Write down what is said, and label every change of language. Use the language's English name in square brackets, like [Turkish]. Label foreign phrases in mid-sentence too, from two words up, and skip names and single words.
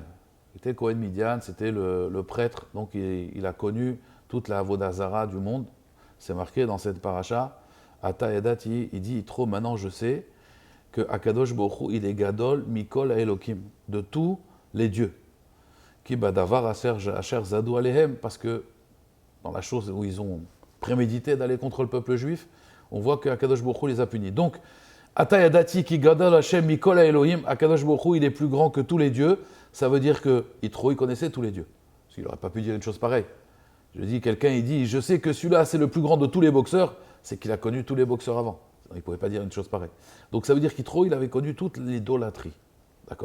[French] Il était [Hebrew] כהן מדין, [French] c'était le prêtre, donc il a connu toute la [Hebrew] עבודה זרה [French] du monde. C'est marqué dans cette paracha. [Hebrew] עתה ידעתי, [French] il dit Yitro, maintenant je sais que [Hebrew] הקדוש ברוך הוא, [French] il est [Hebrew] גדול מכל אלוקים, [French] de tous les dieux. [Hebrew] כי בדבר אשר זדו עליהם, [French] parce que dans la chose où ils ont prémédité d'aller contre le peuple juif, on voit que [Hebrew] הקדוש ברוך הוא [French] les a punis. Donc, [Hebrew] עתה ידעתי כי גדול השם מכל אלהים, הקדוש ברוך הוא, [French] il est plus grand que tous les dieux. Ça veut dire que Yitro, il connaissait tous les dieux. Parce qu'il n'aurait pas pu dire une chose pareille. Je dis, quelqu'un, il dit, je sais que celui-là, c'est le plus grand de tous les boxeurs, c'est qu'il a connu tous les boxeurs avant. Il ne pouvait pas dire une chose pareille. Donc ça veut dire qu'Yitro, il avait connu toute l'idolâtrie.